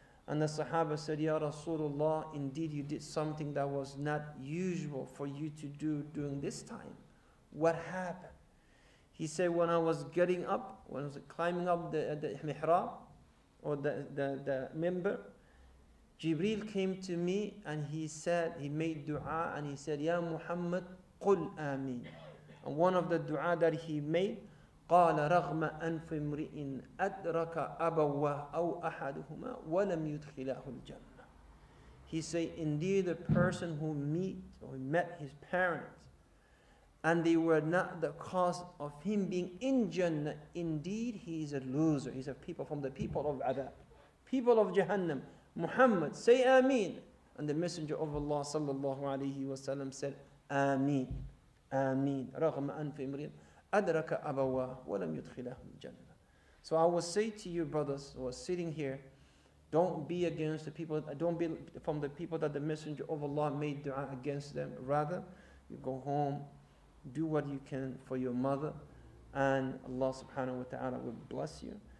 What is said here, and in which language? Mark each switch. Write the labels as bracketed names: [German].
[English] And the Sahaba said, Ya Rasulullah, indeed you did something that was not usual for you to do during this time. What happened? He said, when I was getting up, when I was climbing up the mihrab, or the member, Jibreel came to me and he said, he made dua and he said, Ya Muhammad, [Arabic] qul ameen. [English] And one of the dua that he made, [Arabic] قال رغم أنف امرئ أدرك أبواه أو أحدهما ولم يدخله الجنة. [English] He said, indeed the person who met his parents and they were not the cause of him being in Jannah, indeed he is a loser. He's a people from the people of Adab, people of Jahannam. Muhammad, say Ameen. And the Messenger of Allah sallallahu alayhi wa sallam said, Ameen, Ameen. [Arabic] رغم أنف امرئ أدرك أبواه ولم يدخله الجنة. [English] So I will say to you, brothers who are sitting here, don't be against the people, don't be from the people that the Messenger of Allah made dua against them. Rather, you go home, do what you can for your mother, and Allah subhanahu wa ta'ala will bless you.